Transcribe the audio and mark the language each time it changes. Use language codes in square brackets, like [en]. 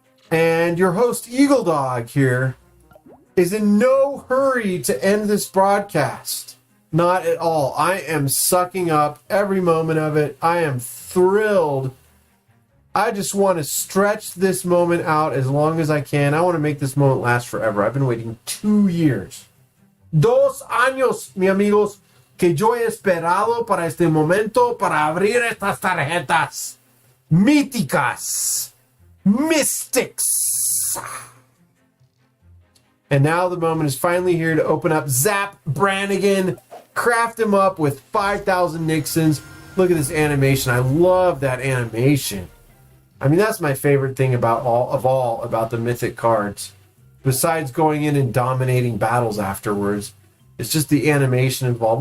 [en] And your host, eagleDog, here is in no hurry to end this broadcast. Not at all. I am sucking up every moment of it. I am thrilled. I just want to stretch this moment out as long as I can. I want to make this moment last forever. I've been waiting 2 years. [es] 2 años, mi amigos, que yo he esperado para este momento para abrir estas tarjetas míticas, mystics. [en] And now the moment is finally here to open up Zap Brannigan, craft him up with 5,000 Nixons. Look at this animation. I love that animation. I mean, that's my favorite thing about all about the Mythic cards. Besides going in and dominating battles afterwards, it's just the animation involved.